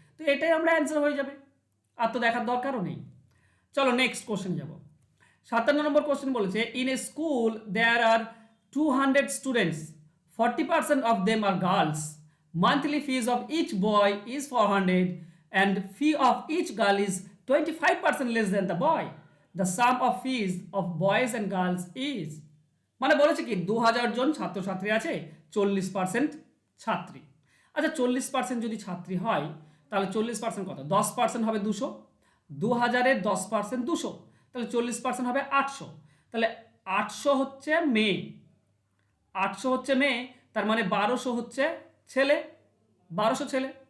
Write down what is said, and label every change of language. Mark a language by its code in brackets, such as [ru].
[bn] তো এটাই আমরা অ্যান্সার হয়ে যাবে, আর তো দেখার দরকারও নেই। চলো নেক্সট কোশ্চেন যাব। 57 নম্বর কোশ্চেন বলেছে [en] in a school there are 200 students, 40% of them are girls, monthly fees of each boy is 400 and fee of each girl is 25% less than the boy, the sum of fees of boys and girls is, [bn] মানে বলেছে কি 2000 জন ছাত্রছাত্রী আছে, 40% ছাত্রী। আচ্ছা 40% যদি ছাত্রী হয় তাহলে 40% কত, 10% হবে 200, 2000-এর 10% 200, তাহলে 40% হবে 800। তাহলে 800 হচ্ছে মেয়ে, 800 হচ্ছে মেয়ে, তার মানে 1200 হচ্ছে ছেলে, 1200 ছেলে।